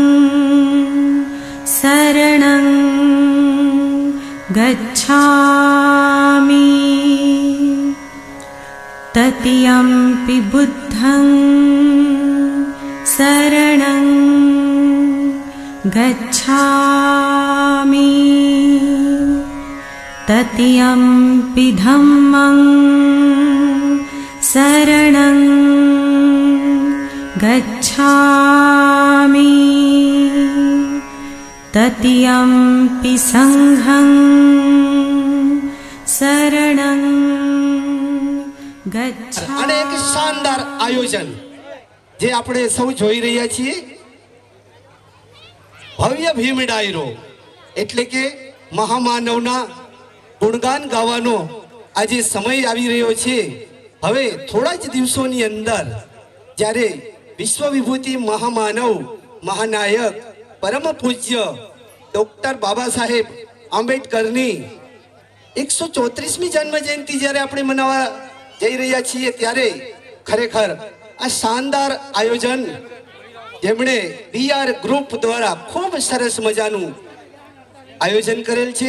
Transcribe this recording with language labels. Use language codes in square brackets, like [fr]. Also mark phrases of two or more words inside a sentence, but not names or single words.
[pi] शरणं गच्छामि, तृतीयंपि बुद्धं शरणं गच्छामि, तृतीयंपि धम्मं शरणं गच्छामि, तृतीयंपि संघं शरणं गच्छामि। [gu] અને એક શાનદાર આયોજન જે આપણે સૌ જોઈ રહ્યા છીએ, ભવ્ય ભીમ ડાયરો એટલે કે મહામાનવના ગુણગાન ગાવાનો આજે સમય આવી રહ્યો છે। હવે થોડા જ દિવસોની અંદર જ્યારે વિશ્વ વિભૂતિ મહામાનવ મહાનાયક પરમ પૂજ્ય ડોક્ટર બાબા સાહેબ આંબેડકરની 134મી જન્મ જયંતિ જ્યારે આપણે મનાવવા જઈ રહ્યા છીએ, ત્યારે ખરેખર આ શાનદાર આયોજન જેમણે બીઆર ગ્રુપ દ્વારા ખૂબ સરસ મજાનું આયોજન કરેલ છે।